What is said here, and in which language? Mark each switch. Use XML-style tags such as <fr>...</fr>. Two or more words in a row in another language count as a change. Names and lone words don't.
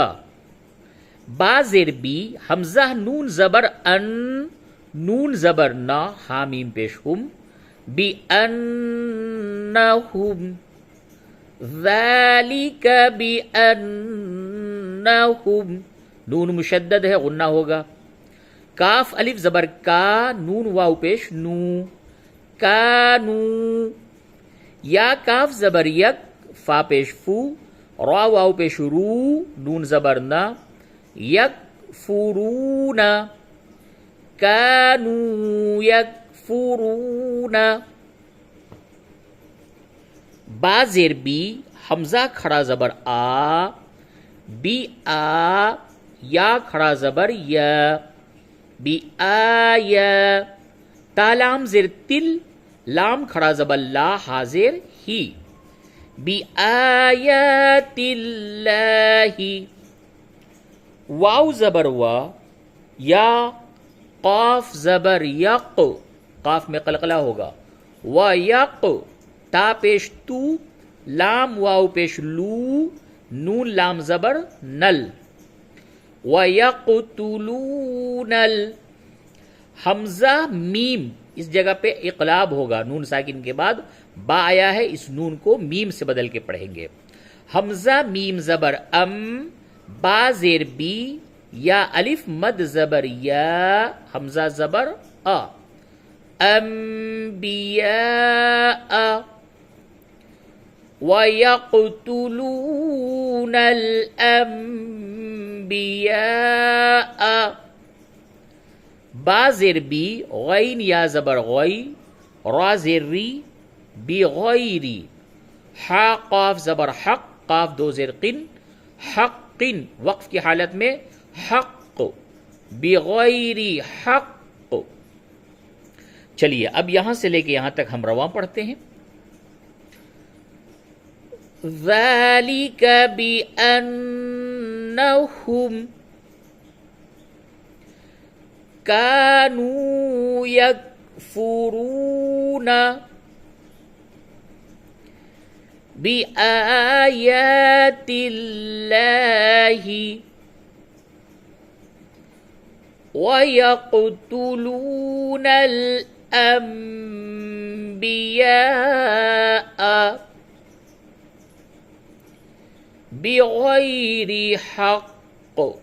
<ur>با زیر بی، حمزہ نون زبر ان، نون زبر نا، حامیم پیش ہم، بی انہم،</ur> <ar>ذالک بی انہم،</ar> <ur>نون مشدد ہے غنہ ہوگا۔ کاف الف زبر کا، نون واو پیش نو، کانو۔ یا کاف زبر یک، فا پیش فو، را واو پیش رو، نون زبر نا، یک فرون،</ur> <ar>کانو یکفرون۔</ar> <ur>با زیر بی، حمزہ کھڑا زبر آ، بی آ، یا کھڑا زبر یا، بی آیا۔ تا لام زیر تل، لام کھڑا زبر لا، حاضر ہی،</ur> <ar>بی آیات اللہ۔</ar> <ur>واو زبر وا، یا قاف زبر یق، قاف میں قلقلہ ہوگا، و یق، تا پیش تو، لام واو پیش لو، نون لام زبر نل، وَيَقْتُلُونَ حمزہ میم، اس جگہ پہ اقلاب ہوگا، نون ساکن کے بعد با آیا ہے، اس نون کو میم سے بدل کے پڑھیں گے۔ حمزہ میم زبر ام، با زیر بی، یا الف مد زبر یا، حمزہ زبر ا، انبیاء۔</ur> <ar>وَيَقْتُلُونَ الْأَنبِيَاءَ۔ با زیر بی، غین یا زبر غی، را زیر ری، بی غیری۔ حا قاف زبر حق، قاف دو زیر قن، حق، وقف کی حالت میں حق، بغیری حق۔</ar> <ur>چلیے اب یہاں سے لے کے یہاں تک ہم رواں پڑھتے ہیں۔</ur> <ar>ذَلِكَ بِأَنَّهُمْ كَانُوا يَكْفُرُونَ بِآيَاتِ اللَّهِ وَيَقْتُلُونَ الْأَنبِيَاءَ بغیر حق۔</ar>